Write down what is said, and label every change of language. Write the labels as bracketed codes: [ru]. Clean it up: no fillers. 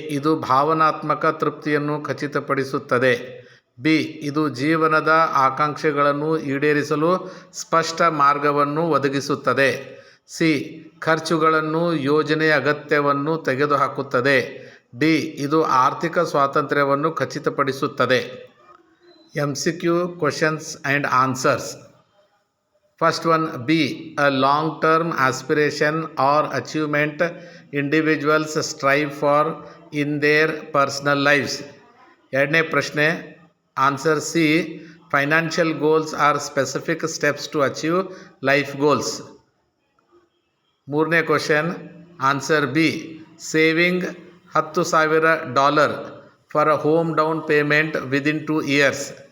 [kn] ಇದು ಭಾವನಾತ್ಮಕ ತೃಪ್ತಿಯನ್ನು ಖಚಿತಪಡಿಸುತ್ತದೆ. ಬಿ. ಇದು ಜೀವನದ ಆಕಾಂಕ್ಷೆಗಳನ್ನು ಈಡೇರಿಸಲು ಸ್ಪಷ್ಟ ಮಾರ್ಗವನ್ನು ಒದಗಿಸುತ್ತದೆ. ಸಿ. ಖರ್ಚುಗಳನ್ನು ಯೋಜನೆಯ ಅಗತ್ಯವನ್ನು ತೆಗೆದುಹಾಕುತ್ತದೆ. ಡಿ. ಇದು ಆರ್ಥಿಕ ಸ್ವಾತಂತ್ರ್ಯವನ್ನು ಖಚಿತಪಡಿಸುತ್ತದೆ. [en] MCQ questions and answers. First one, B. A long-term aspiration or achievement individuals strive for in their personal lives. [kn] ಎರಡನೇ ಪ್ರಶ್ನೆ, answer C. [en] Financial goals are specific steps to achieve life goals. [kn] ಮೂರನೇ question, [en] Answer B. Saving $10,000 for a home down payment within 2 years.